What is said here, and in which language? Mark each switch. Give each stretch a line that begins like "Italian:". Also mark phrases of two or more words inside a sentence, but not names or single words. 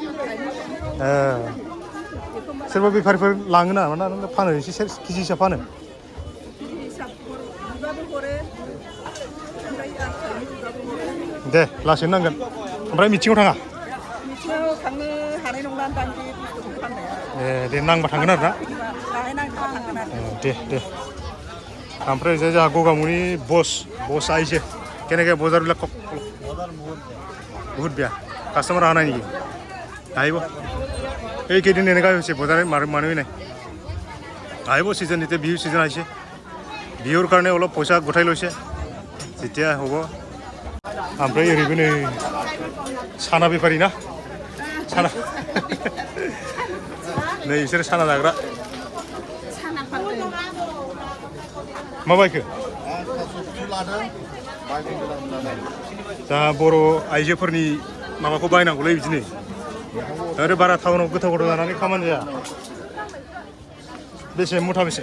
Bodo: सोरबा बेफारिफोर लाङो ना माना फानो एसे केजि हिसाब फानो दे लासैनो नांगोन ओमफ्राय मिथिङाव थाङा थांनो हानाय नंला दां बे बुस्थुखौ फाननाया ए दे नांबा थांगोन आरो ना दाहाय नांबा थांगोन आरो दे ओमफ्राय जोंहा गगामुनि बस आइसे केनेके
Assamese: बजारবিলাক কওক বহুত বেয়া কাষ্টমাৰ অহা নাই নেকি আহিব এইকেইদিন এনেকুৱাই হৈছে বজাৰত মানুহে নাই আহিব ছিজন এতিয়া বিহু ছিজন আহিছে বিহুৰ কাৰণে অলপ পইচা গোটাই লৈছে যেতিয়া হ'ব
Bodo: ओमफ्राय ओरैबो नै साना बेफारि ना साना नै बिसोर साना जाग्रा मा बायखो दा बर' आइजोफोरनि माबाखौ बायनांगौलै बिदिनो आरो बारा टाउनाव गोथाव जानानै खामानि जाया बेसे मुथा बेसे